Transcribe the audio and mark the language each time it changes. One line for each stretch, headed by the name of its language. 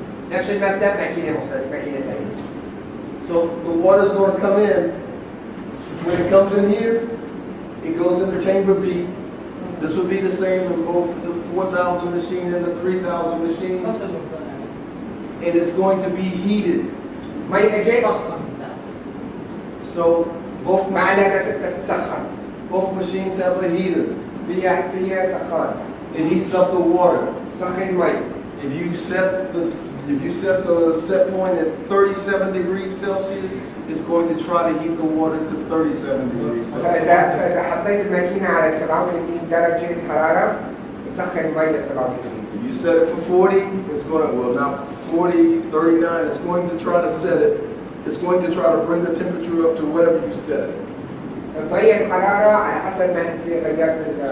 Arabic: نفس المبدأ ماكينة مختلفة، ماكينة ثانية.
English: So the water's going to come in. When it comes in here, it goes into chamber B. This would be the same in both the 4000 machine and the 3000 machine. And it's going to be heated.
Arabic: مي اجت
English: So both
Arabic: معنا تتسخن.
English: machines have a heater.
Arabic: فيها سخان.
English: It heats up the water.
Arabic: سخن مي.
English: If you set the set point at 37 degrees Celsius, it's going to try to heat the water to 37 degrees Celsius.
Arabic: فإذا حطيت الماكينة على 37 درجة حرارة بتسخن المي ل 37.
English: If you set it for 40, it's going to, well now 40, 39, it's going to try to set it. It's going to try to bring the temperature up to whatever you set it.
Arabic: تغير الحرارة على حسب ما انت غيرت